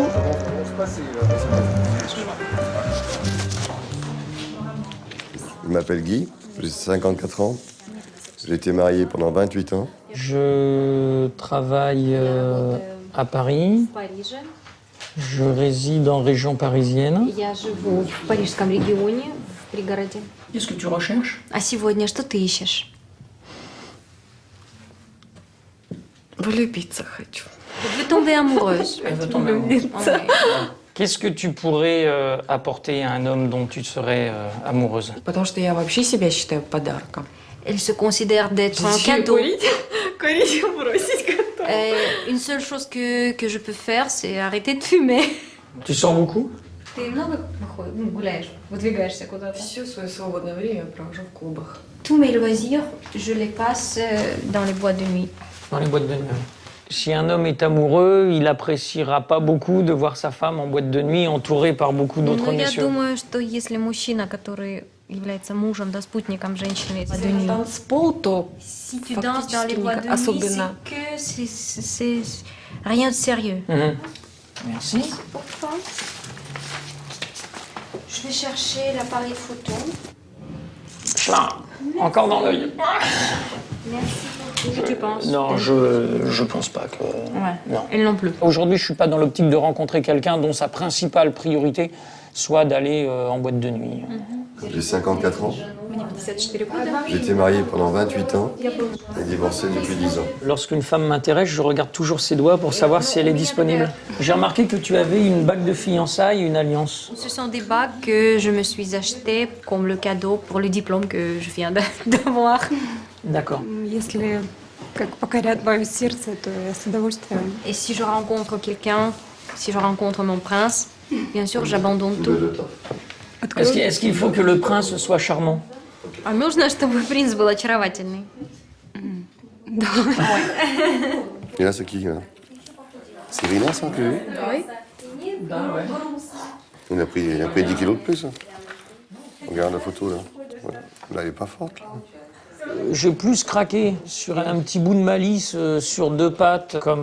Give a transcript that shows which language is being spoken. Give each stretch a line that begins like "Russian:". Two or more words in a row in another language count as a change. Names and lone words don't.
French: Je m'appelle Guy, j'ai 54 ans. J'ai été marié pendant 28 ans. Je travaille à Paris.
Russian: В Париже.
French: Je réside en région parisienne.
Russian: Я живу в парижском регионе, в пригороде.
French: Qu'est-ce que tu recherches?
Russian: А сегодня что ты ищешь? Влюбиться хочу.
French: Je veux tomber amoureuse. Elle veut tomber amoureuse. Ouais. Qu'est-ce que tu pourrais apporter à un homme dont tu serais amoureuse?
Russian: Потому что я вообще себя считаю подарком.
French: Elle se considère d'être un cadeau.
Russian: Курить бросить готова.
French: Une seule chose que je peux faire, c'est arrêter de fumer. Tu sors beaucoup?
Russian: Ты много гуляешь, выдвигаешься куда-то? Все свое свободное время я провожу в клубах.
French: Tous mes loisirs, je les passe dans les boîtes de nuit. Dans les boîtes de nuit. Si un homme est amoureux, il appréciera pas beaucoup de voir sa femme en boîte de nuit entourée par beaucoup d'autres
Russian: Но я
French: messieurs.
Russian: думаю, что если мужчина, который является мужем, да, спутником женщины, Если это танцпол, то
French: si tu danses dans les
Russian: фактически
French: boîtes de nuit,
Russian: особенно.
French: c'est rien de sérieux. Mhm. Merci. Pour toi, je vais chercher l'appareil photo. Là, encore dans l'œil. Merci. Qu'est-ce que tu penses? Non, je pense pas que... Ouais. Non. Elle non plus. Aujourd'hui, je suis pas dans l'optique de rencontrer quelqu'un dont sa principale priorité soit d'aller en boîte de nuit. J'ai 54 ans.
Russian: Мне 54 года.
French: J'ai été marié pendant 28 ans et divorcé depuis 10 ans. Lorsqu'une femme m'intéresse, je regarde toujours ses doigts pour savoir si elle est disponible. J'ai remarqué que tu avais une bague de fiançailles et une alliance. Ce sont des bagues que je me suis achetées comme le cadeau pour le diplôme que je viens d'avoir. D'accord.
Russian: Если как покорят мое сердце, то я с удовольствием.
French: Et si je rencontre quelqu'un, si je rencontre mon prince, bien sûr, j'abandonne tout. Est-ce qu'il faut que le prince soit charmant?
Russian: А нужно, чтобы принц был очаровательный.
French: Et là, c'est qui là? C'est Rina, ça, que Oui. il a pris 10 kilos de plus. Hein. Regarde la photo là. Ouais. Là, elle est pas forte. Là. J'ai plus craqué sur un petit bout de malice sur deux pattes comme...